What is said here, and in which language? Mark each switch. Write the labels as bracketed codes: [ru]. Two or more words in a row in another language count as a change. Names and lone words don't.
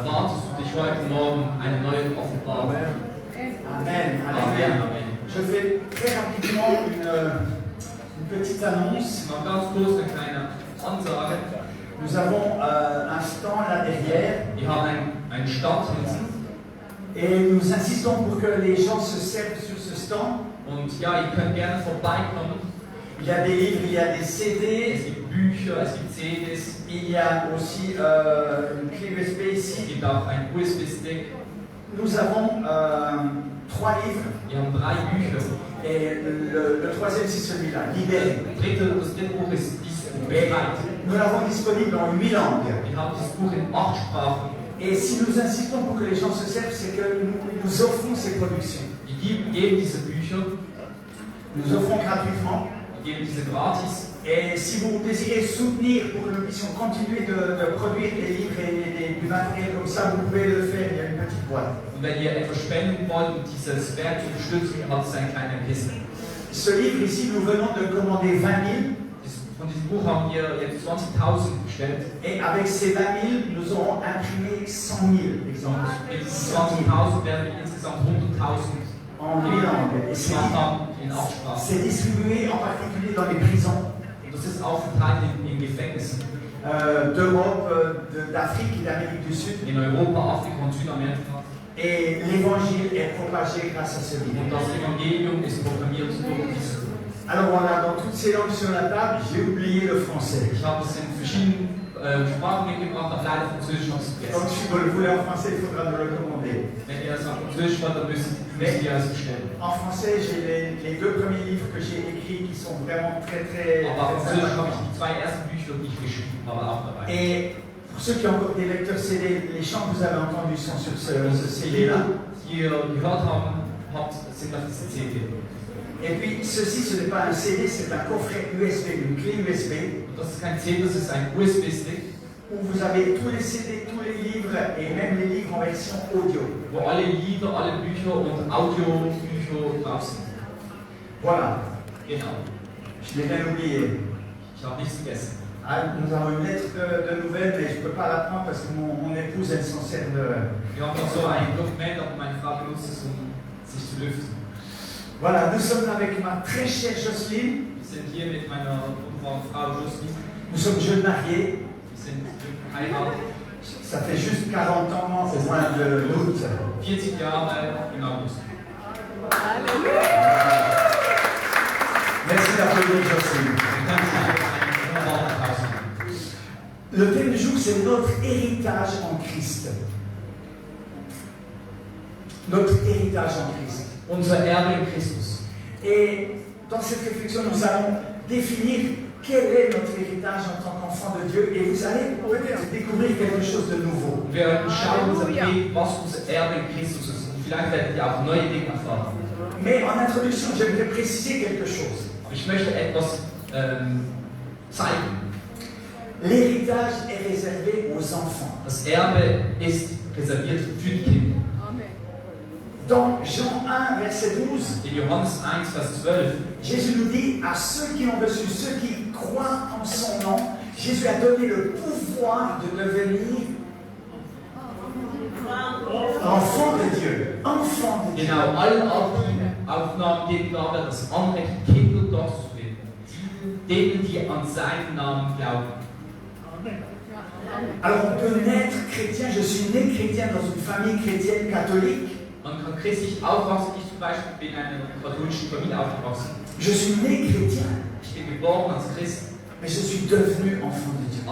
[de] Erwartest du dich heute Morgen eine neue Offenbarung? Amen. Amen. [fr] Je fais très rapidement une petite annonce. [de] Mal ganz kurz eine kleine Ansage. [fr] Nous avons un stand là derrière. [de] Wir haben einen Stand hinten. [fr] Et nous insistons pour que les gens se servent sur ce stand. [de] Und ja, ihr könnt gerne vorbeikommen. [fr] Il y a des livres, il y a des [de] Es [fr] CD, [de] gibt Bücher, es gibt CDs, [fr] il y a aussi une clé USB [de] es [fr] ici. [de] gibt auch einen USB-Stick. [fr] Nous avons 3 livres [de] Wir haben 3 Bücher. [fr] et le troisième c'est celui-là, Libéré. [de] Das dritte Buch ist dieses Buch, Befreit. [fr] Nous l'avons disponible en 8 langues. [de] Wir haben dieses Buch in 8 Sprachen. [fr] Et si nous insistons pour que les gens se servent, c'est que nous offrons ces productions. [de] Wir geben diese Bücher, [fr] Nous offrons gratuitement. [de] wir geben diese gratis. [fr] Et si vous désirez soutenir pour que nous puissions continuer de produire des livres et du matériel comme ça, vous pouvez le faire. Il y a une petite boîte. [de] Und wenn ihr etwas spenden wollt, um dieses Werk zu unterstützen, habt ihr eine kleine Kiste. [fr] Ce livre ici, nous venons de commander 20 000. [de] Von diesem Buch haben wir jetzt 20.000 bestellt. [fr] Et avec ces 20 000, nous aurons imprimé 100 000 exemplaires. [de] Mit diesen 20.000 werden wir insgesamt 100.000 [fr] En 8 langues. Et [de] gemacht haben in 8 Sprachen. [fr] c'est distribué en particulier dans les prisons [de] Und das ist auch verteilt in Gefängnissen [fr] d'Europe, d'Afrique et d'Amérique du Sud. [de] in Europa, Afrika und Südamerika. [fr] Et l'évangile est propagé grâce à ce livre. [de] Und das Evangelium ist proklamiert durch dieses Buch. [fr] Alors voilà, dans toutes ces langues sur la table, j'ai oublié le français. [de] Ich habe es in verschiedenen Sprachen mitgebracht, habe leider Französisch noch [fr] Donc [de] vergessen. [fr] si vous le voulez en français, il faudra nous le commander. [de] Wenn ihr das auf Französisch wollt, dann müsst ihr es bestellen. [fr] En français, j'ai les 2 premiers livres que j'ai écrits qui sont vraiment très très, [de] Aber auf [fr] très [de] Französisch habe ich [fr] impactants. [de] die 2 ersten Bücher, die ich geschrieben habe, auch dabei. [fr] Et Pour ceux qui ont encore des lecteurs CD, les chants que vous avez entendus sont sur ce CD-là. [de] Die ihr gehört habt, sind auf dieser CD. [fr] Et puis, ceci, ce n'est pas un CD, c'est un coffret USB, une clé USB, [de] Und das ist kein CD, das ist ein USB-Stick, [fr] où vous avez tous les CD, tous les livres et même les livres en version audio. [de] wo alle Lieder, alle Bücher und Audiobücher drauf sind. [fr] Voilà, [de] Genau. [fr] je l'ai bien oublié. [de] Ich habe nichts vergessen. [fr] Ah, nous avons une lettre de nouvelles, mais je ne peux pas la prendre parce que mon épouse, elle s'en sert de... [de] Wir haben noch so ein Dokument, aber meine Frau benutzt es, um sich zu lüften. [fr] Voilà, nous sommes avec ma très chère Jocelyne. [de] Wir sind hier mit meiner wunderbaren Frau Jocelyne. [fr] Nous sommes jeunes mariés. [de] Wir sind verheiratet. [fr] Ça fait juste 40 ans au mois d'août. [de] 40 Jahre im August. [fr] Merci d'applaudir Jocelyne. Le thème du jour, c'est notre héritage en Christ. Notre héritage en Christ. [de] Unser Erbe in Christus. [fr] Et dans cette réflexion, nous allons définir quel est notre héritage en tant qu'enfant de Dieu. Et vous allez peut-être découvrir quelque chose de nouveau. [de] Wir schauen uns an, was unser Erbe in Christus ist. Und vielleicht werdet ihr auch neue Dinge erfahren. [fr] Mais en introduction, j'aimerais préciser quelque chose. [de] Aber ich möchte etwas zeigen. [fr] L'héritage est réservé aux enfants. [de] Das Erbe ist reserviert für die Kinder. [fr] Dans Jean 1, verset 12, [de] In Johannes 1, Vers 12 [fr] Jésus nous dit à ceux qui ont reçu, ceux qui croient en son nom, Jésus a donné le pouvoir de devenir enfant de Dieu. Enfant de Dieu. [de] Genau, allen Aufnahmen geht Gabe das Anrecht, Kinder Gottes zu werden. Denen, die an seinen Namen glauben. [fr] Alors on peut naître chrétien, je suis né chrétien dans une famille chrétienne catholique. [de] Man kann christlich aufwachsen. Ich zum Beispiel bin in einer katholischen Familie aufgewachsen. [fr] Je suis né chrétien, [de] Ich bin geboren als Christ, [fr] mais je suis devenu enfant de Dieu.